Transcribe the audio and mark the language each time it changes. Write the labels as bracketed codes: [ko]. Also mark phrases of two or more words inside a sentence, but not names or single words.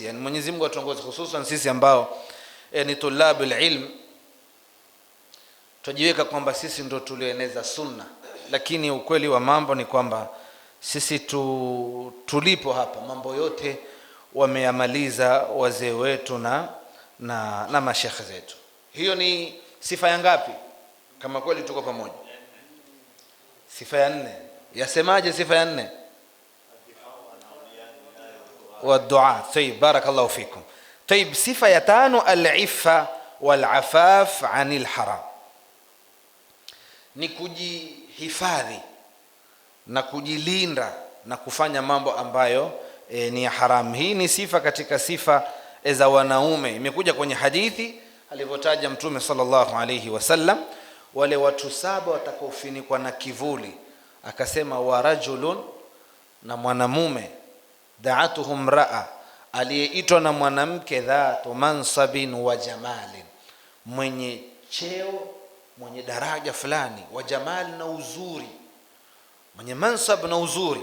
[sw] Yani Mwenyezi Mungu atuongoze, hususan sisi ambao ni [ar] طلاب العلم, [sw] tujiweka kwamba sisi ndo tulieneza sunna, lakini ukweli wa mambo ni kwamba sisi tulipo hapa mambo yote wameyamaliza wazee wetu na mashekhe zetu. Hiyo ni sifa ya ngapi? Kama kweli tuko pamoja, sifa ya 4. Yasemaje sifa ya 4? Wa dua. [ar] طيب، بارك الله فيكم. Tayyib, [sw] sifa ya 5, [ar] العفة والعفاف عن الحرام, [sw] ni kujihifadhi na kujilinda na kufanya mambo ambayo ni ya haram. Hii ni sifa katika sifa za wanaume. Imekuja kwenye hadithi alivyotaja Mtume [ar] صلى الله عليه وسلم [sw] wale watu 7 watakaofunikwa na kivuli, akasema [ar] ورجل, [sw] na mwanamume, [ar] دعتهم رعى, [sw] aliyeitwa na mwanamke, [ar] ذات منصب وجمال, [sw] mwenye cheo, mwenye daraja fulani, [ar] وجمال, [sw] na uzuri, mwenye mansab na uzuri.